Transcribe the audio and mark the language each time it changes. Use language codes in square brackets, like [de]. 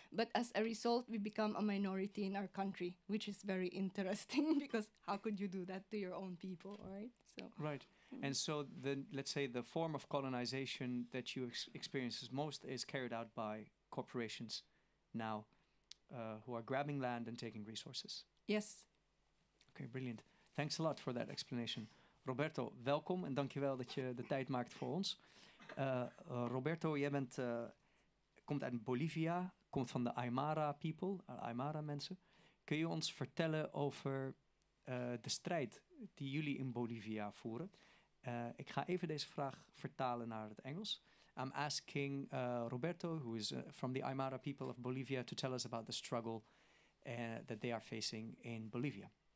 [en] But as a result, we become a minority in our country, which is very interesting because how could you do that to your own people, right? So Right. And so let's say the form of colonization that you experience most is carried out by corporations now who are grabbing land and taking resources. yes. Okay, brilliant. Thanks a lot for that explanation. [nl] Roberto, welkom en dankjewel dat je de tijd maakt voor ons. Roberto, jij komt uit Bolivia, komt van de Aymara people, Aymara mensen. Kun je ons vertellen over de strijd die jullie in Bolivia voeren? Ik ga even deze vraag vertalen naar het Engels. [en] I'm asking Roberto, who is from the Aymara people of Bolivia, to tell us about the struggle that they are facing in Bolivia.